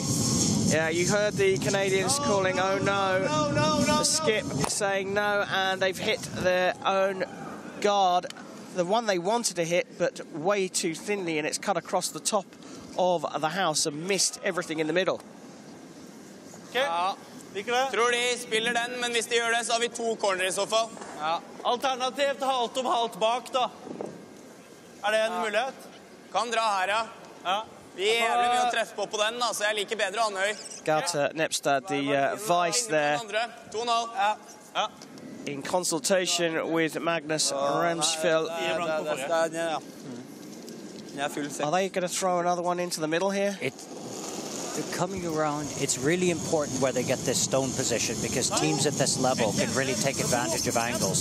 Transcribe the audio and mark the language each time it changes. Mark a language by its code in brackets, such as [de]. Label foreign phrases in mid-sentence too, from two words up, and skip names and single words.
[en] Yeah, you heard the Canadians calling, oh no. The skip saying no, and they've hit their own guard. The one they wanted to hit, but way too thinly, and it's cut across the top of the house and missed everything in the middle. [no] Ja. Tror de spiller den, men hvis de gjør det, så har vi 2 corner I så fall. Ja. Alternativt halt om halt bak, da. Det en mulighet? Kan dra her, ja. Ja. Jævlig mye å treffe på den, da, så jeg liker bedre Andøy. [en] Gauta Nepstad, the vice there, 2-0. in consultation with Magnus Remsfjell. Are they going to throw another one into the middle here? They're coming around. It's really important where they get this stone position because teams at this level can really take advantage of angles.